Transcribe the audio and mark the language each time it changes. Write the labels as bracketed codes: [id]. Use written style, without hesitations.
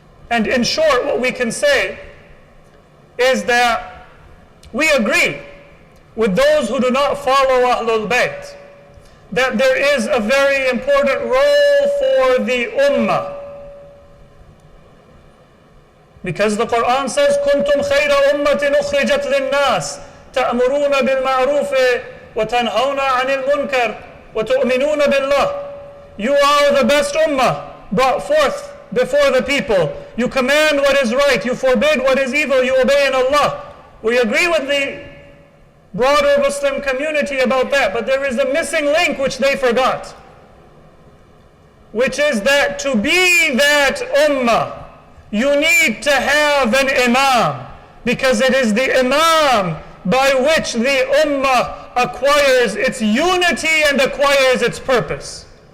[en] And in short, what we can say is that we agree with those who do not follow Ahlul Bayt that there is a very important role for the Ummah. Because the Quran says, [ar] كُنْتُمْ خَيْرَ أُمَّةٍ أُخْرِجَتْ لِلنَّاسِ تَأْمُرُونَ بِالْمَعْرُوفِ وَتَنْهَوْنَ عَنِ الْمُنْكَرِ وَتُؤْمِنُونَ بِاللَّهِ. [en] You are the best ummah brought forth before the people. You command what is right, you forbid what is evil, you obey in Allah. We agree with the broader Muslim community about that, but there is a missing link which they forgot, which is that to be that ummah, you need to have an imam, because it is the imam by which the ummah acquires its unity and acquires its purpose.